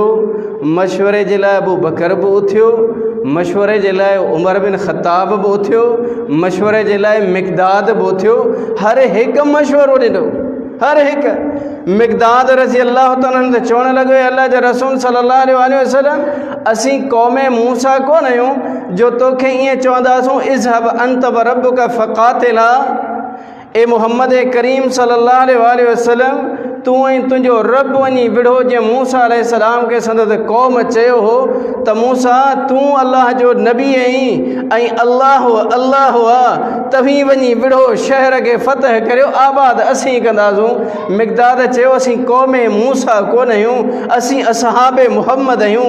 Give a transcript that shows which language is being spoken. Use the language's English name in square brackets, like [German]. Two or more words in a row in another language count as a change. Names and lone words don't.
[Sindhi] मशवरे जे लाइ अबू बकर बि उथियो, मशवरे जे लाइ उमर बिन ख़त्ताब बि उथियो, मशवरे जे लाइ मिक़दाद बि उथियो। हर हिकु मशवरो ॾिनो, हर एक मिक़दाद [Arabic] رضي الله تعالى [Sindhi] ते चवण लॻो अल्लाह जे रसूल [Arabic] صلى الله عليه وسلم [Sindhi] असीं क़ौम मूसा कोन आहियूं जो तोखे ईअं चवंदासूं [Arabic] اذهب أنت وربك فقاتلا. [Sindhi] ए मोहम्मद करीम [Arabic] صلى الله عليه وسلم [Sindhi] तू ऐं तुंहिंजो रब वञी विढ़ो। जीअं मूसा अलैहिस्सलाम खे संदसि क़ौम चयो हो त मूसा तूं अल्लाह जो नबी आहीं ऐं अल्लाह आहे, तव्हीं वञी विढ़ो, शहर खे फ़तह करियो, आबाद असीं कंदासूं। मिक़दाद चयो असीं क़ौम मूसा कोन आहियूं, असीं असहाबे मुहम्मद आहियूं।